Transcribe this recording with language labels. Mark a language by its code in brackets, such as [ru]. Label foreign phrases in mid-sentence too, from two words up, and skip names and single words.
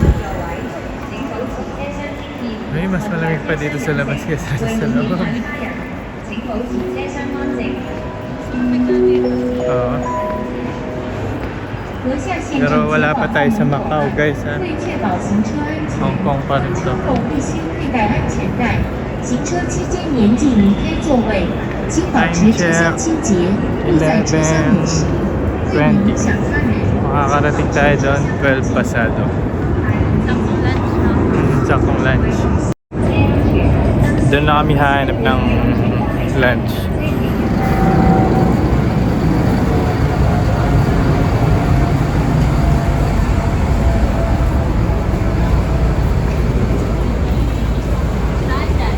[tl] Ay, mas malamig pa dito sa labas kaysa sa loob. Oo. Pero wala pa tayo sa Macau guys ha. Hong Kong pa rin to. [zh] 行车期间严禁离开座位，请保持车厢清洁，勿在车厢饮食，避免影响他人。 [tl] Makakarating tayo doon 12 pasado. Saktong lunch na. Saktong lunch. Doon na kami hahanap ng lunch. Saan dyan?